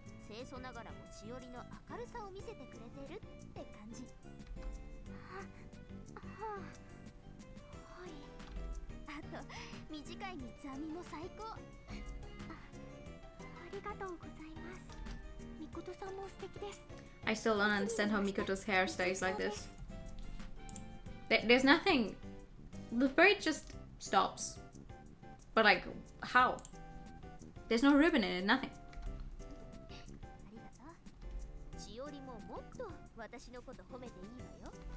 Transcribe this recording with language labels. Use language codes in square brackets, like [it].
[ja] 清楚ながらもしおりの明るさを見せてくれてるって感じ。はい。あと短い三つ編みも最高。ありがとうございます。みことさんも素敵です。 [en] I still don't understand how Mikoto's hair stays like this. There's nothing. The braid just stops. But like, how? There's no ribbon in it, nothing. [ja] しおりももっと私のこと褒めていいわよ。